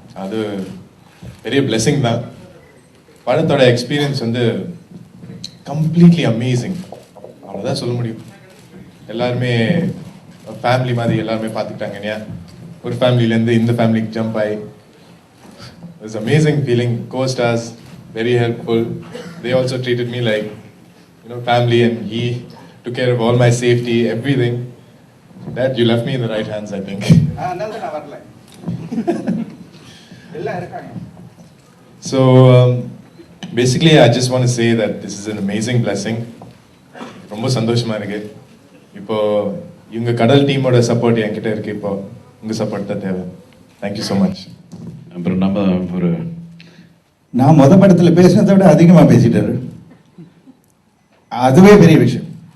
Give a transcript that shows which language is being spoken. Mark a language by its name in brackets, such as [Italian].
[Tamil] அது பெரிய பிளெஸிங் தான். படத்தோட எக்ஸ்பீரியன்ஸ் வந்து கம்ப்ளீட்லி அமேசிங். அவ்வளோதான் சொல்ல முடியும். எல்லாருமே ஃபேமிலி மாதிரி எல்லாருமே பார்த்துக்கிட்டாங்க இல்லையா? ஒரு ஃபேமிலியிலேருந்து இந்த ஃபேமிலிக்கு ஜம்ப் ஆகி [English] It's amazing feeling. co-stars very helpful. They also treated me like, family, and he took care of all my safety, everything. Dad, you left me in the right hands, I think. So basically I just want to say that this is an amazing blessing. [Tamil] ரொம்ப சந்தோஷமா இருக்கு. இப்போ இவங்க கடல் டீமோட support என்கிட்ட இருக்கு. இப்போ உங்க சப்போர்ட் தான் தேவை. [English] Thank you so much. [Tamil] அப்புறம் நம்ம ஒரு நான் முத படத்துல பேசினதை விட அதிகமா பேசிட்டாரு. அதுவே பெரிய விஷயம்.